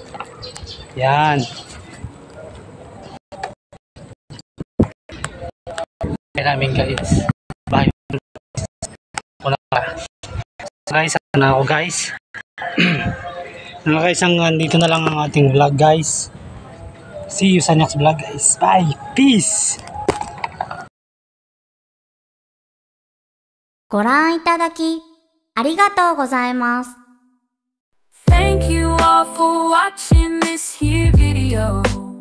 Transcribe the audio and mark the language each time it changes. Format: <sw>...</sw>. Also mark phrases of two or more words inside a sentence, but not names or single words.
<tl>Yan. Namin guys. Bye. Guys, na ako guys. Guys, dito na lang ang ating vlog guys.</tl> <en>See you sa next vlog guys. Bye. Peace.</en> <ja>ご覧いただきありがとうございます。</ja> <en>Thank you all for watching this here video.</en>